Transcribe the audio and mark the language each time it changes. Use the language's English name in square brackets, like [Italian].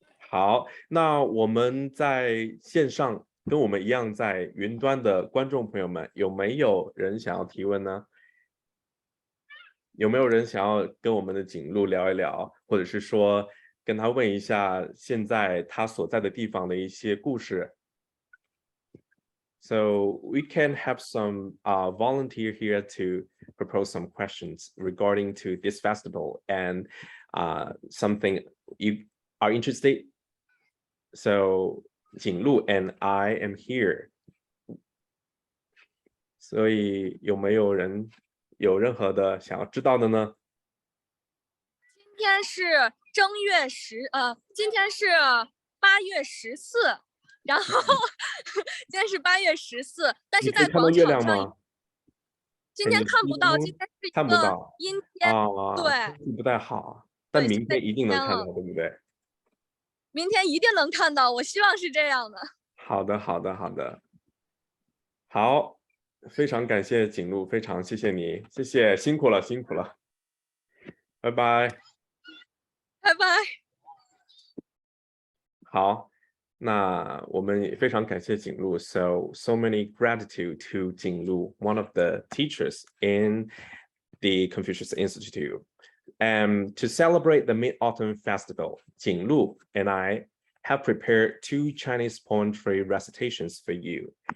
[Chinese] 好，那我们在线上跟我们一样在云端的观众朋友们，有没有人想要提问呢？有没有人想要跟我们的景路聊一聊，或者是说跟他问一下现在他所在的地方的一些故事？ [English] So we can have some volunteer here to propose some questions regarding to this festival and something you are interested. So Jinglu and I am here. [Chinese] 所以有没有人有任何的想要知道的呢？今天是今天是8月14，然后今天是8月14，但是在广场上今天看不到，今天是一个阴天，对，不太好，但明天一定能看到，对不对？明天一定能看到，我希望是这样的。好的，好的，好的，好，非常感谢景路，非常谢谢你，谢谢，辛苦了，辛苦了，拜拜，拜拜。好，那我们也非常感谢景路 [English] so many gratitude to 景路 one of the teachers in the Confucius Institute. To celebrate the Mid-Autumn Festival, Jing Lu and I have prepared 2 Chinese poetry recitations for you.